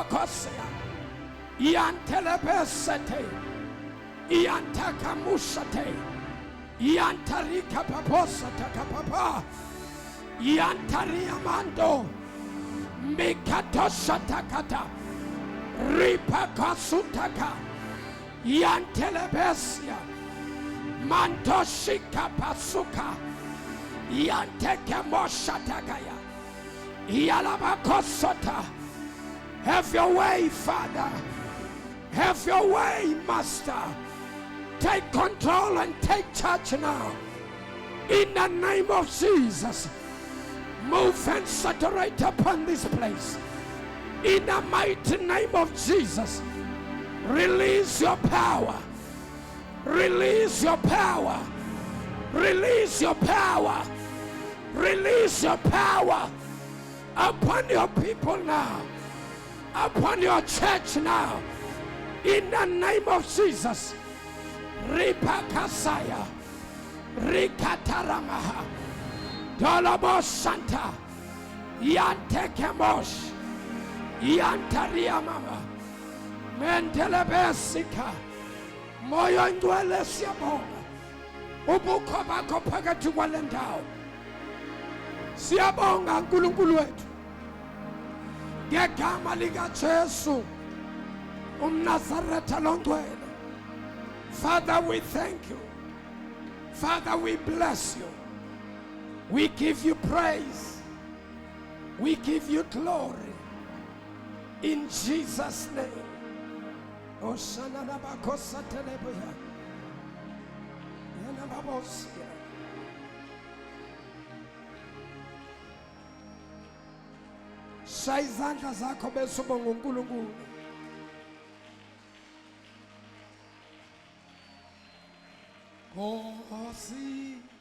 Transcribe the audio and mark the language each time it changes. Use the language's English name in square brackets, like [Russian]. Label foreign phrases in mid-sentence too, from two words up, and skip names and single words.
[English] Kosea Iantelebesete Iantakamushate Iantarika Paposata Kapapa Iantariamando Mikatoshatakata Ripakasutaka Iantelebesia Mantoshika Pasuka Iantekemoshatakaya Yalabakosota. Have your way, Father. Have your way, Master. Take control and take charge now. In the name of Jesus. Move and saturate upon this place. In the mighty name of Jesus. Release your power. Release your power. Release your power. Release your power upon your people now, upon your church now, in the name of Jesus. Ripakasaya, Rikataramaha, Dolabo Santa, Yantekemosh, Yantariamama, Mendelebesika, Moyo Ndwele Siabonga, Ubuko Bako Pagatu Walendao, [Zulu] Siabonga Nkulunkulu wetu. Ngegama lika Jesu umNazaretha longcwele. [English] Father, we thank you. Father, we bless you. We give you praise. We give you glory. In Jesus' name. Oshana nabakosa teleboya. Yana babosia. [Zulu] Shaya izandla zakho bese ubonga uNkulunkulu. Nkosi